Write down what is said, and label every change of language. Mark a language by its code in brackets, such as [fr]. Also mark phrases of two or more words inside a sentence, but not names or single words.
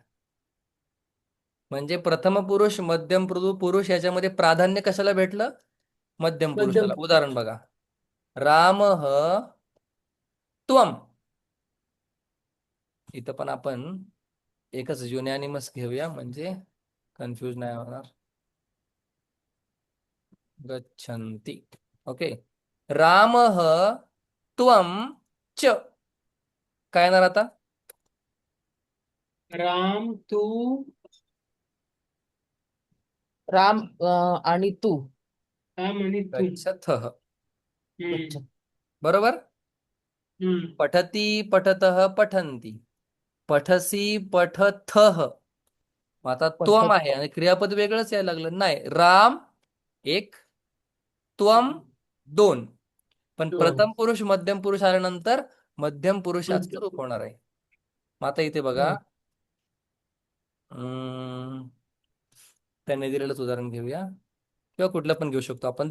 [mr] म्हणजे प्रथम पुरुष मध्यम पुरुष याच्यामध्ये प्राधान्य कशाला भेटलं मध्यम मध्यम पुरुषाला. उदाहरण बघा. राम त्वम. इथं पण आपण एकच युनॅनिमस घेऊया म्हणजे कन्फ्यूज नाही होणार. [sa] गच्छन्ति. ओके. [mr] राम [sa] त्वम च [mr] काय येणार आता. राम तू राम आणि तू. राम आणि तू. [sa] गच्छथः. हम्म. [mr] बरोबर. हम्म. [sa] पठती पठतः पठन्ति. पठसी पठथः. [mr] आता त्वम आहे आणि क्रियापद वेगळंच यायला लागलं. नाही राम एक त्वम दोन. पण दोन. प्रथम पुरुष मध्यम पुरुष आल्यानंतर मध्यम पुरुषाचं रूप मध्यम. होणार आहे. मग आता इथे बघा. हम्म. त्याने दिलेलंच उदाहरण घेऊया किंवा कुठलं पण घेऊ शकतो आपण.